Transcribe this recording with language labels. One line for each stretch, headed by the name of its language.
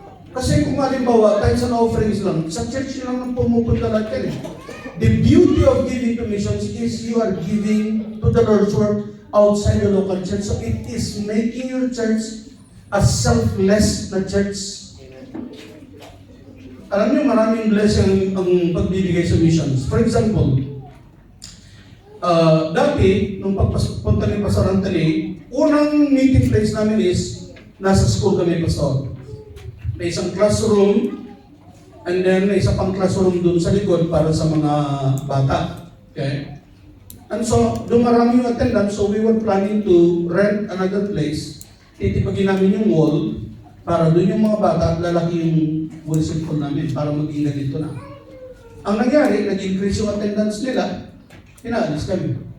Filipino: Kasi kung halimbawa, tithes and offerings lang, sa church lang ang pumupunta lahat yan
English: The beauty of giving to missions is you are giving to the Lord's work outside the local church. So it is making your church a selfless na church.
Filipino: Alam niyo, maraming blessing ang pagbibigay sa missions.
English: For example,
Filipino: dati, nung pagpunta ni Pastor Anthony, unang meeting place namin is nasa school kami, Pastor. May isang classroom, and then may isa pang classroom dun sa likod para sa mga bata.
English: Okay? And so,
Filipino: dumarami yung
English: attendance, so we were planning to rent another place.
Filipino: Titipagin namin yung wall para dun yung mga bata at lalaki yung worship hall namin para maging ganito na. Ang nangyari, nag-increase yung attendance nila, pinaalis kami.